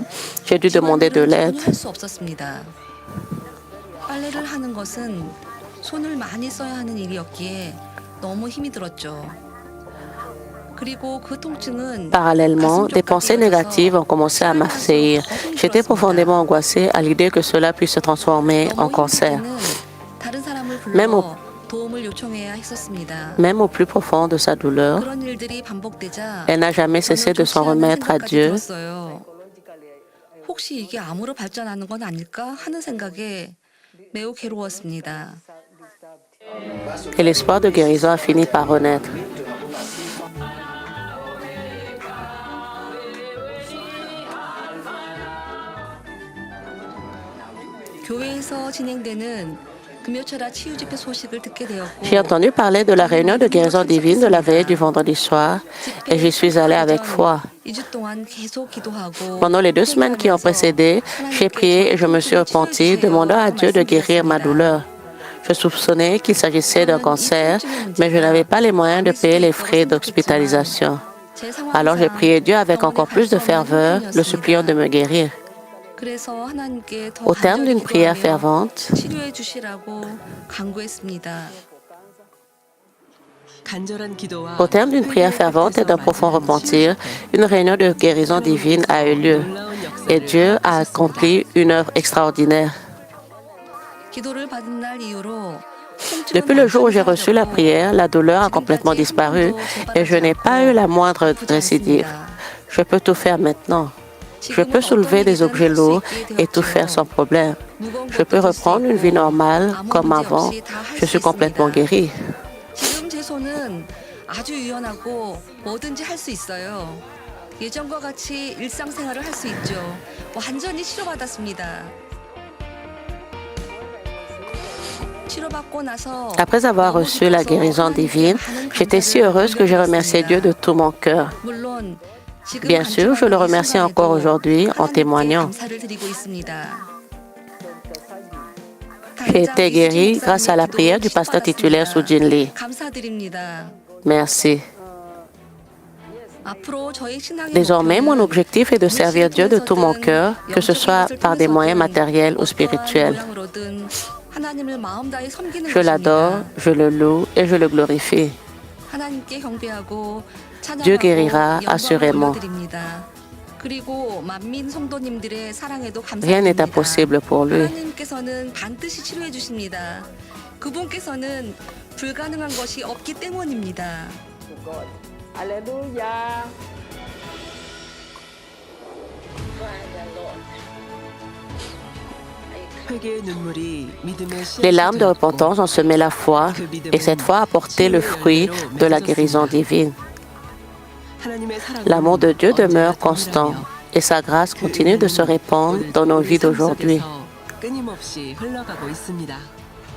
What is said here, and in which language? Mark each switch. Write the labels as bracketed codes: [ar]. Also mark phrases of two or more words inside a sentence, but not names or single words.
[fr] J'ai dû demander de l'aide. Parallèlement, des pensées négatives ont commencé à m'assaillir. J'étais profondément angoissée à l'idée que cela puisse se transformer en cancer. même au, [ko] 불러 도움을 요청해야 했었습니다. [fr] même au plus profond de sa douleur. [ko] 그런 일들이 반복되자 [fr] Elle n'a jamais [ko] 저는 [fr] cessé de [ko] 좋지 [fr] s'en [ko] 않은 [fr] remettre à [ko] 생각까지 [fr] Dieu. [ko] 들었어요. 혹시 이게 암으로 발전하는 건 아닐까 하는 생각에 매우 괴로웠습니다. [fr] Et l'espoir de guérison a fini par renaître. [ko] 교회에서 진행되는 금요철야 치유 집회 소식을 듣게 되었고 [fr] J'ai entendu parler de la réunion de guérison divine de la veille du vendredi soir et j'y suis allée avec foi. [ko] 2주 동안 계속 기도하고 [fr] Pendant les 2 semaines qui ont précédé, j'ai prié et je me suis repenti, demandant à Dieu de guérir ma douleur. Je soupçonnais qu'il s'agissait d'un cancer, mais je n'avais pas les moyens de payer les frais d'hospitalisation. Alors j'ai prié Dieu avec encore plus de ferveur, le suppliant de me guérir. [ko] 그래서 하나님께 더 [fr] Au terme d'une [ko] 간절히 [fr] prière [ko] 기도하며 [fr] fervente, [ko] 치료해 주시라고 간구했습니다. 간절한 기도와 [fr] au terme d'une prière fervente et d'un profond repentir, une réunion de guérison divine a eu lieu et Dieu a accompli une œuvre extraordinaire. [ko] 기도를 받은 날 이후로 [fr] Depuis le jour où j'ai reçu la prière, la douleur a complètement disparu et je n'ai pas eu la moindre récidive. Je peux tout faire maintenant. Je peux soulever des objets lourds et tout faire sans problème. Je peux reprendre une vie normale comme avant. Je suis complètement guérie. [ko] 지금 제 손은 아주 유연하고 뭐든지 할 수 있어요. 예전과 같이 일상생활을 할 수 있죠. 완전히 치료받았습니다. 치료받고 나서 [fr] Après avoir reçu la guérison divine, j'étais si heureuse que j'ai remercié Dieu de tout mon cœur. [ko] 물론 지금 [fr] Bien sûr, je le remercie encore aujourd'hui en témoignant. [ko] 감사를 드리고 있습니다. [fr] J'ai été guérie grâce à la prière du pasteur titulaire Sujin Lee. [ko] 감사드립니다. [fr] Merci. [ko] 앞으로 저희 신앙의 [fr] Désormais, mon [ko] 목표는 [fr] objectif est de servir Dieu de tout mon cœur, que ce soit par des moyens matériels ou spirituels. [ko] 모양으로든 하나님을 마음 다해 섬기는 [fr] Je l'adore, [ko] 것입니다. [fr] je le loue et je le glorifie. [ko] 하나님께 경배하고 [fr] Dieu [ko] 찬양하고 [fr] guérira [ko] 영광을 [fr] assurément. [ko] 올려드립니다. 그리고 만민 성도님들의 사랑에도 [fr] Rien n'est [ko] 감사드립니다. [fr] impossible pour lui. [ko] 하나님께서는 반드시 치료해 주십니다. 그분께서는 불가능한 것이 없기 때문입니다. [fr] Alléluia. [ko] 회개의 눈물이 믿음의 [fr] Les larmes de [ko] 씨앗이 되었고 [fr] repentance ont semé la foi et cette foi a porté le fruit de la guérison divine. [ko] 하나님의 사랑은 [fr] L'amour de Dieu demeure [ko] 언제나 [fr] constant [ko] 동일하며 [fr] et sa grâce continue de se répandre dans nos vies d'aujourd'hui. [ko] 끊임없이 흘러가고 있습니다.